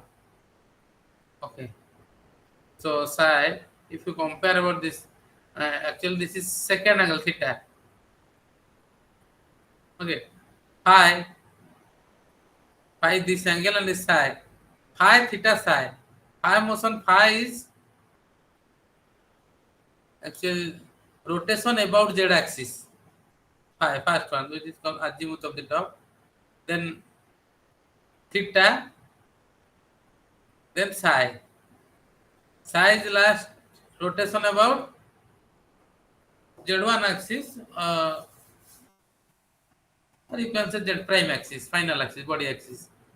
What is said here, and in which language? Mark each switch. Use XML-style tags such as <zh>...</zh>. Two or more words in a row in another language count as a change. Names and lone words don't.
<en>Okay. So psi, if you compare about this Actually, this is second angle theta. Okay, phi this angle and this psi. Phi theta psi. Phi motion phi is actually rotation about z axis. Phi first one, which is called azimuth of the top. Then theta, then psi. Psi is last rotation about z1 axis, or you can say z prime axis, final axis, body axis.</en>